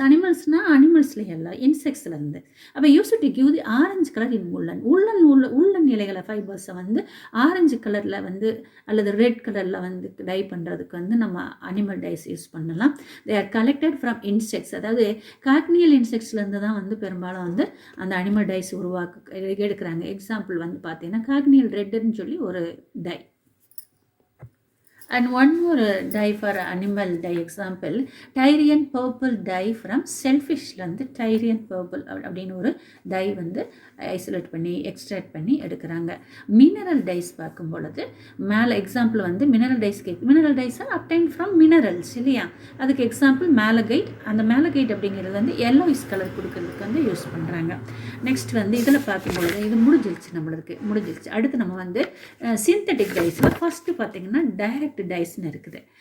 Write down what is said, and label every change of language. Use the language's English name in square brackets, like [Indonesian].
[Tamil] அனிமல்ஸ்னால் அனிமல்ஸ்லேயே எல்லாம் இன்செக்ட்ஸ்லேருந்து. [English] அப்போ used to give the orange colour in [Tamil] உள்ளன் இலைகளை ஃபைபர்ஸை வந்து ஆரஞ்சு கலரில் வந்து அல்லது ரெட் கலரில் வந்து டை பண்ணுறதுக்கு வந்து நம்ம அனிமல் டைஸ் யூஸ் பண்ணலாம். [English] They are collected from insects. [Tamil] அதாவது காக்னியல் இன்செக்ட்ஸ்லேருந்து தான் வந்து பெரும்பாலும் வந்து அந்த அனிமல் டைஸ் எடுக்கிறாங்க. எக்ஸாம்பிள் வந்து பார்த்தீங்கன்னா காக்னியல் ரெட்டுன்னு சொல்லி ஒரு tie. [English] And one more dye for animal dye example, Tyrian purple dye from shellfishலேருந்து Tyrian purple [Tamil] அப்படின்னு ஒரு டை வந்து ஐசோலேட் பண்ணி எக்ஸ்ட்ராக்ட் பண்ணி எடுக்கிறாங்க. மினரல் டைஸ் பார்க்கும் பொழுது மேலே எக்ஸாம்பிள் வந்து mineral dies [English] mineral dyes are obtained from minerals [Tamil] இல்லையா. அதுக்கு எக்ஸாம்பிள் மேலகைட். அந்த மேலகைட் அப்படிங்கிறது வந்து எல்லோயிஸ் கலர் கொடுக்கறதுக்கு வந்து யூஸ் பண்ணுறாங்க. நெக்ஸ்ட் வந்து இதில் பார்க்கும்பொழுது இது முடிஞ்சிருச்சு. அடுத்து நம்ம வந்து சிந்தட்டிக் டைஸில் ஃபஸ்ட்டு பார்த்தீங்கன்னா டைரக்ட் டைஸ்ன்னு இருக்குது.